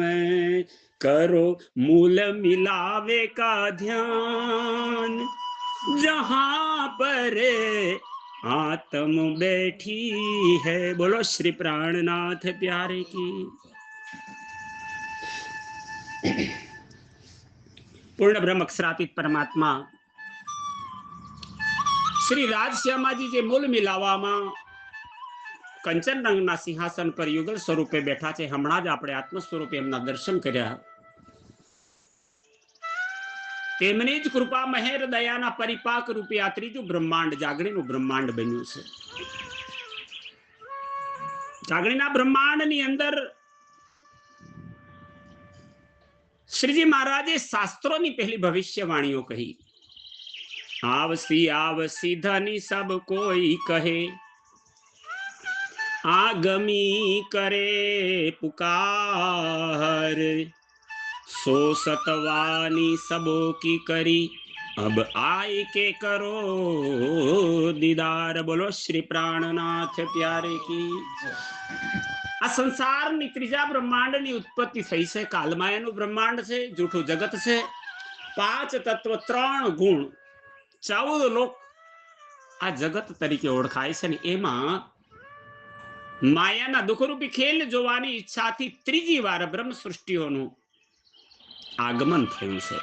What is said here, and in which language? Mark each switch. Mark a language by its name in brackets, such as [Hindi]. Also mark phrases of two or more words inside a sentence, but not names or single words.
[Hindi] करो मूल मिलावे का ध्यान, जहां पर आत्म बैठी है। बोलो श्री प्राणनाथ प्यारे की। [Gujarati] પૂર્ણ બ્રહ્મ અક્ષરાતીત પરમાત્મા શ્રી રાજશ્યામાજી જે મૂળ મિલાવામાં કંચન રંગના સિંહાસન પર યુગલ સ્વરૂપે બેઠા છે, હમણાં જ આપણે આત્મ સ્વરૂપે એમના દર્શન કર્યા। તેમની જ કૃપા મહેર દયાના પરિપાક રૂપે આ ત્રીજું બ્રહ્માંડ જાગણીનું બ્રહ્માંડ બન્યું છે। જાગણીના બ્રહ્માંડની અંદર શ્રીજી મહારાજે શાસ્ત્રોની પહેલી ભવિષ્યવાણીઓ કહી। [Hindi] आवसी आवसी धनी सब कोई कहे, आगमी करे पुकार। सो सतवानी सबों की करी, अब आए के करो दीदार। बोलो श्री प्राणनाथ प्यारे की। [Gujarati] આ સંસારની ત્રીજા બ્રહ્માંડની ઉત્પત્તિ થઈ છે। કાલમાયાનું બ્રહ્માંડ છે, જૂઠું જગત છે, 5 તત્વ 3 ગુણ 14 લોક આ જગત તરીકે ઓળખાય છે। ને એમાં માયાના દુઃખરૂપી ખેલ જોવાની ઈચ્છાથી ત્રીજી વાર બ્રહ્મ સૃષ્ટિઓનું આગમન થયું છે.